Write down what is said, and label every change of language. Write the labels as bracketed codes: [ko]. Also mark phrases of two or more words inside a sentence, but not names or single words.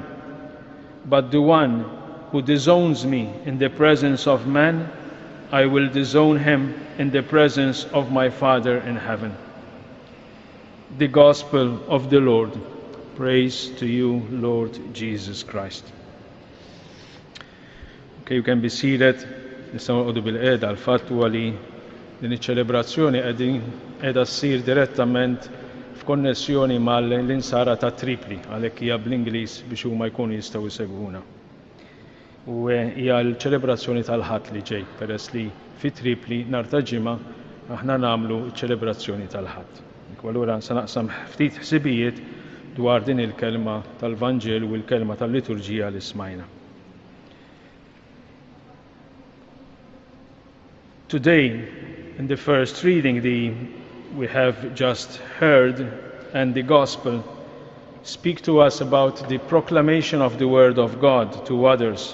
[en] But the one who disowns me in the presence of man, I will disown him in the presence of my Father in heaven. The Gospel of the Lord. Praise to you, Lord Jesus Christ. Okay, you can be seated. [mt] Nistgħu nqogħdu bil-qiegħda għall-fatt huwa li din iċ-ċelebrazzjoni qiegħda ssir direttament f'konnessjoni mal-insara ta' Tripoli, għalhekk hija bl-Ingliż biex huma jkunu jistgħu jsegwuna. U hija l-ċelebrazzjoni tal-Ħadd li ġej, peress li fi Tripoli nhar ta' ġimgħa aħna nagħmlu ċ-ċelebrazzjoni tal-Ħadd. Allura se naqsam ftit ħsibijiet dwar din il-kelma tal-Vanġel u l-kelma tal-liturġija li smajna. [en] Today, in the first reading we have just heard, and the Gospel speak to us about the proclamation of the Word of God to others.